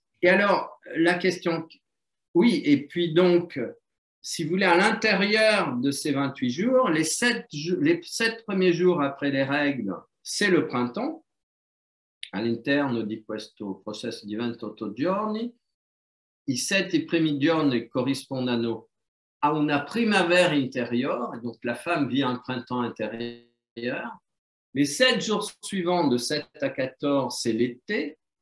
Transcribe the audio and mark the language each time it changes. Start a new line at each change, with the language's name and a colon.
French: Et alors, la question, oui, et puis donc, si vous voulez, à l'intérieur de ces 28 jours, les 7 premiers jours après les règles, c'est le printemps.
Italian: All'interno di questo processo di 28 giorni, i 7 primi giorni corrispondono a una primavera intérieure,
French: donc la femme vit un printemps intérieur. Les 7 jours suivants, de 7 à 14, c'est l'été.